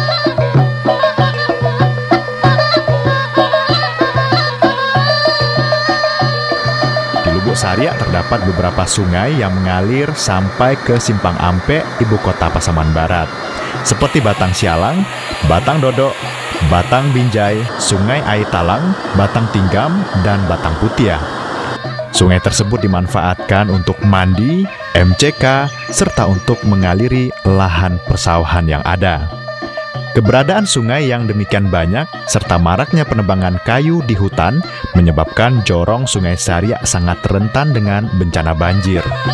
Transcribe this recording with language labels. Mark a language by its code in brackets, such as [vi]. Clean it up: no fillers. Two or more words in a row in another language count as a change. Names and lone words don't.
[id] Di Lubuk Sariak terdapat beberapa sungai yang mengalir sampai ke Simpang Ampe, ibu kota Pasaman Barat, seperti Batang Sialang, Batang Dodok, Batang Binjai, Sungai Aitalang, Batang Tinggam, dan Batang Putiah. Sungai tersebut dimanfaatkan untuk mandi, MCK, serta untuk mengaliri lahan persawahan yang ada. Keberadaan sungai yang demikian banyak, serta maraknya penebangan kayu di hutan, menyebabkan jorong Sungai Sariak sangat rentan dengan bencana banjir.